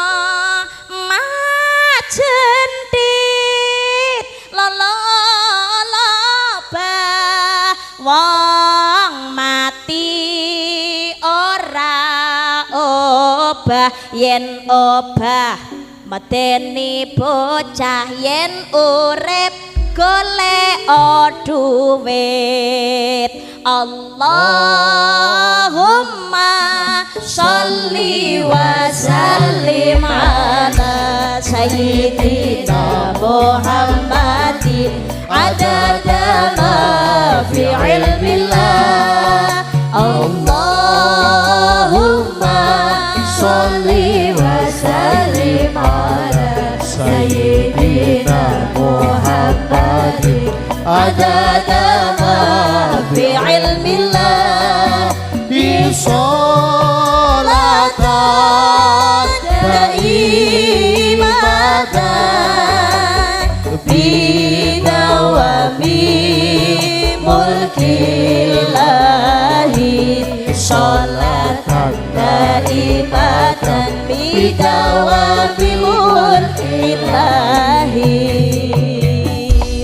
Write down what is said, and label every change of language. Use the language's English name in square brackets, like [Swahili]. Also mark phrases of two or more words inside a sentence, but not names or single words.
[Javanese] majentit loloba wong mati ora obah yen obah medeni bocah yen urip golek duwit. [Arabic] اللهم صل وسلم على سيدنا محمد عدد ما في علم الله. اللهم صل وسلم على سيدنا محمد عدد ما في علم الله. بصلاة دائمة بدوام ملك الله. صلاة دائمة بدوام ملك الله.